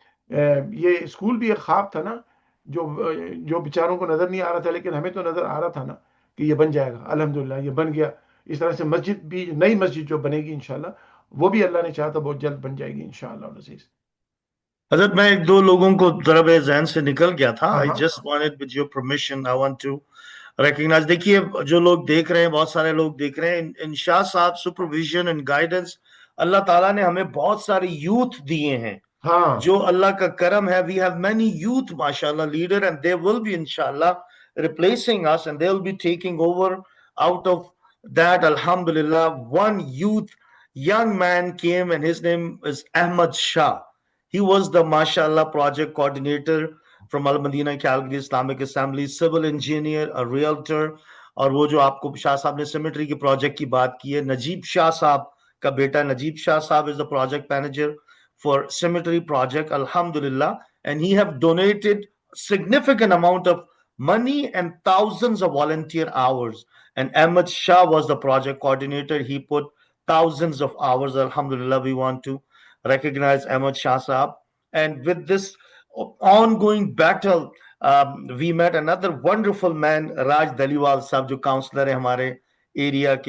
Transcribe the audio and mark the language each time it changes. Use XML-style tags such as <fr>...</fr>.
<ur>یہ اسکول بھی ایک خواب تھا نا, جو بیچاروں کو نظر نہیں آ رہا تھا, لیکن ہمیں تو نظر آ رہا تھا نا کہ یہ بن جائے گا. الحمدللہ یہ بن گیا. اس طرح سے مسجد بھی, نئی مسجد جو بنے گی انشاءاللہ, وہ بھی اللہ نے چاہا تو بہت جلد بن جائے گی انشاءاللہ العزیز. حضرت میں ایک دو لوگوں کو ضرب ذہن سے نکل گیا تھا. ہاں</ur> <en>I ہاں just wanted with your permission, I want to recognize.</en> <ur>دیکھیے جو لوگ دیکھ رہے ہیں, بہت سارے لوگ دیکھ رہے ہیں, ان شاہ صاحب سپرویژن اینڈ گائیڈنس, اللہ تعالیٰ نے ہمیں بہت سارے یوتھ دیے ہیں ہاں جو اللہ کا کرم ہے.</ur> <en>We have many youth mashallah leader and they will be inshallah replacing us and they will be taking over out of that. Alhamdulillah, one young man came and his name is Ahmad Shah. He was the mashallah project coordinator from Al Madina Calgary Islamic Assembly, civil engineer, a realtor.</en> <ur>اور وہ جو آپ کو شاہ صاحب</ur> <en>نے سیمیٹری کے پروجیکٹ کی بات کی ہے, نجیب شاہ صاحب کا بیٹا نجیب شاہ صاحب is the project manager for cemetery project, alhamdulillah, and he have donated significant amount of money and thousands of volunteer hours. And Ahmed Shah was the project coordinator. He put thousands of hours. Alhamdulillah, we want to recognize Ahmed Shah Sahab. And with this ongoing battle, we met another wonderful man, Raj Daliwal Sahab,</en> <ur>jo counselor hai hamare area ke.</ur>